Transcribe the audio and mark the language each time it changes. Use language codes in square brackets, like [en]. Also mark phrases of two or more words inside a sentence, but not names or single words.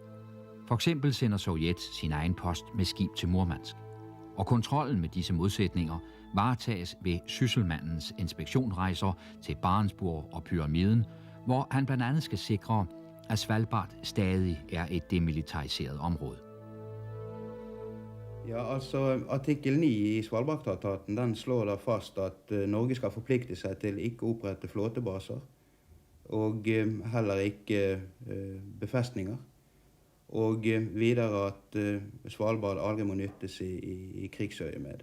[da] For eksempel sender Sovjet sin egen post med skib til Murmansk. og kontrollen med disse modsætninger varetages ved Sysselmandens inspektionrejser til Barentsburg og Pyramiden, hvor han blandt andet skal sikre, at Svalbard stadig er et demilitariseret område. [no] Ja, altså Artikkel 9 i Svalbardtraktaten den slår da fast at Norge skal forplikte seg til ikke å opprette flåtebaser og heller ikke befestninger. Og videre at Svalbard aldri må nyttes i krigsøyemed.